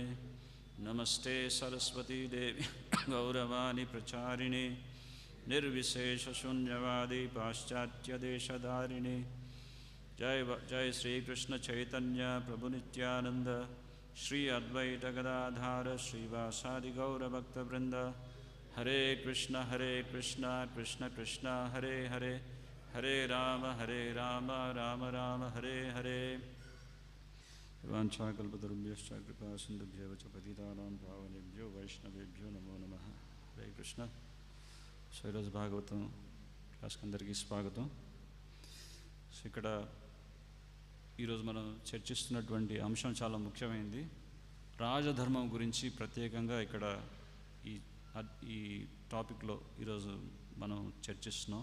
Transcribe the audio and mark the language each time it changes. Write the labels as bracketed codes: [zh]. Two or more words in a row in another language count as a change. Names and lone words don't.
[sa] నమస్తే సరస్వతీదేవి గౌరవాణి ప్రచారిణి నిర్విశేషశూన్యవాది పాశ్చాత్యదేశధారిణి. జయ శ్రీకృష్ణ చైతన్య ప్రభు నిత్యానంద శ్రీ అద్వైత గదాధార శ్రీవాసాది గౌరభక్తవృంద. హరే కృష్ణ కృష్ణ కృష్ణ హరే హరే హరే రామ రామ రామ హరే హరే. వాంఛాకల్పతరుభ్యశ్చ కృపా సింధుభ్యో చ పతితానాం పావనేభ్యో వైష్ణవేభ్యో నమో నమః. హరే కృష్ణ. [te] సో ఈరోజు భాగవతం క్లాస్కి అందరికీ స్వాగతం. సో ఇక్కడ ఈరోజు మనం చర్చిస్తున్నటువంటి అంశం చాలా ముఖ్యమైనది. రాజధర్మం గురించి ప్రత్యేకంగా ఇక్కడ ఈ టాపిక్లో ఈరోజు మనం చర్చిస్తున్నాం.